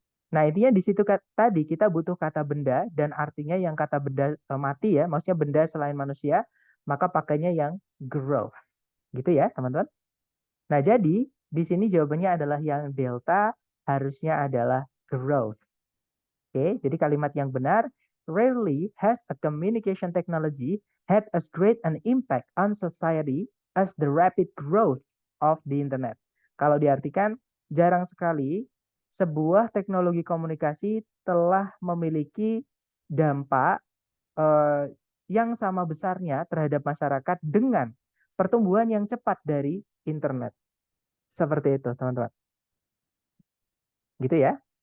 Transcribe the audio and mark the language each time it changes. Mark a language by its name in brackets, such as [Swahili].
[Indonesian] Nah, intinya di situ tadi kita butuh kata benda dan artinya yang kata benda mati ya, maksudnya benda selain manusia, maka pakainya yang growth. Gitu ya, teman-teman. Nah, jadi di sini jawabannya adalah yang delta harusnya adalah growth. Oke, jadi kalimat yang benar [English] rarely has a communication technology had as great an impact on society as the rapid growth of the internet. [Indonesian] Kalau diartikan, jarang sekali sebuah teknologi komunikasi telah memiliki dampak yang sama besarnya terhadap masyarakat dengan pertumbuhan yang cepat dari internet. Seperti itu, teman-teman. Gitu ya.